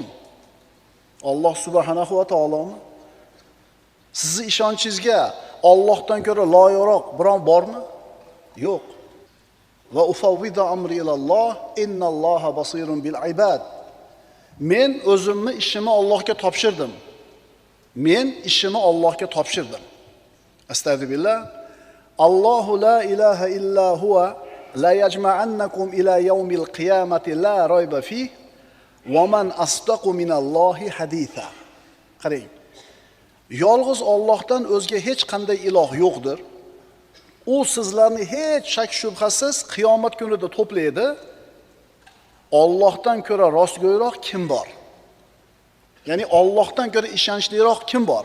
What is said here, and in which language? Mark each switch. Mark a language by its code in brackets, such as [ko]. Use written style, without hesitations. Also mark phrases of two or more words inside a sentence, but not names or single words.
[uz] Alloh [ar] سبحانه وتعالى? [uz] Sizni ishonchingizga Allohdan ko'ra loyiqroq biron bormi? Yo'q. [ar] وأفوض أمري إلى الله، إن الله بصير بالعباد. [uz] Men o'zimni ishimni Allohga topshirdim. Men ishimni Allohga topshirdim. Astagfirullah. [ar] الله لا إله إلا هو ليجمعنكم إلى يوم القيامة لا ريب فيه ومن أصدق من الله حديثا. [uz] Qarang. Yolg'iz Allohdan o'zga hech qanday iloh yo'qdir. U sizlarni hech shak shubhasiz qiyomat kunida to'playdi. Allohdan ko'ra rostgo'yroq kim bor? Ya'ni Allohdan ko'ra ishonchliroq kim bor?